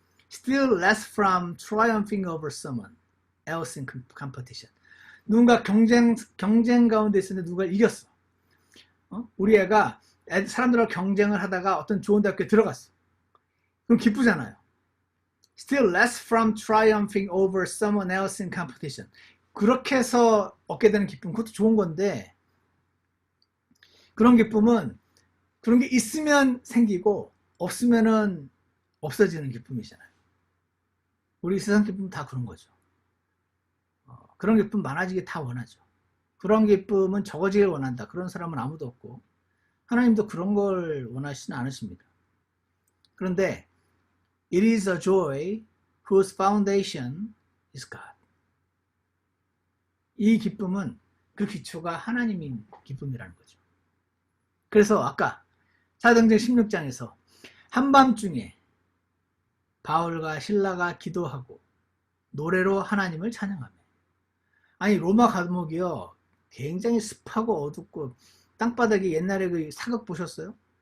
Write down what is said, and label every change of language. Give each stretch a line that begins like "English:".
English: Still less from triumphing over someone else in competition.
Korean: 누군가 경쟁 가운데 있었는데 누가 이겼어. 우리 애가 사람들하고 경쟁을 하다가 어떤 좋은 대학교에 들어갔어. 그럼 기쁘잖아요.
English: Still less from triumphing over someone else in competition.
Korean: 그렇게 해서 얻게 되는 기쁨, 그것도 좋은 건데, 그런 기쁨은 그런 게 있으면 생기고 없으면은 없어지는 기쁨이잖아요. 우리 세상 기쁨은 다 그런 거죠. 그런 기쁨 많아지기 다 원하죠. 그런 기쁨은 적어지길 원한다. 그런 사람은 아무도 없고, 하나님도 그런 걸 원하시는 않으십니다. 그런데
English: It is a joy whose foundation is God.
Korean: 이 기쁨은 그 기초가 하나님인 기쁨이라는 거죠. 그래서 아까 사도행전 16장에서 한밤중에 바울과 신라가 기도하고 노래로 하나님을 찬양하며, 아니 로마 감옥이요 굉장히 습하고 어둡고 땅바닥에 옛날에 그 사극 보셨어요?